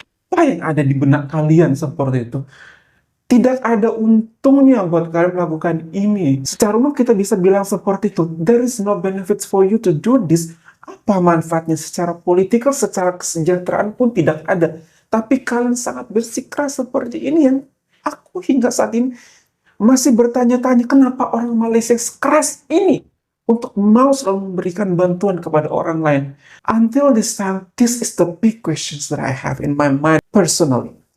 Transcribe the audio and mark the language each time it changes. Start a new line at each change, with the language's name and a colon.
Indonesian: Apa yang ada di benak kalian seperti itu? Tidak ada untungnya buat kalian melakukan ini. Secara umum kita bisa bilang seperti itu.
English: There is no benefits for you to do this.
Indonesian: Apa manfaatnya secara politikal, secara kesejahteraan pun tidak ada. Tapi kalian sangat bersikeras seperti ini yang aku hingga saat ini masih bertanya-tanya kenapa orang Malaysia sekeras ini untuk mau selalu memberikan bantuan kepada orang lain.
English: Until this time, this is the big questions that I have in my mind personally.